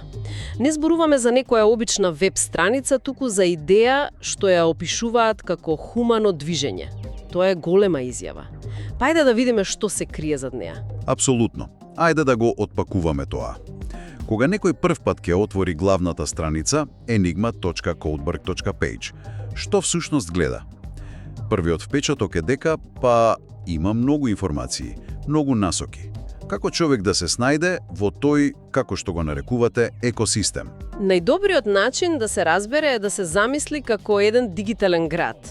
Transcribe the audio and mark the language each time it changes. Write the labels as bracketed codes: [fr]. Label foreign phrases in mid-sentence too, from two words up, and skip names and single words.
[mk] Не зборуваме за некоја обична веб страница, туку за идеја што ја опишуваат како хумано движење. Тоа е голема изјава. Па ајде да видиме што се крие зад неа. Апсолутно. Ајде да го отпакуваме тоа. Кога некој прв пат ќе отвори главната страница enigma.codeberg.page, што всушност гледа? Првиот впечаток е дека, има многу информации, многу насоки. Како човек да се снајде во тој, како што го нарекувате, екосистем? Најдобриот начин да се разбере е да се замисли како еден дигитален град.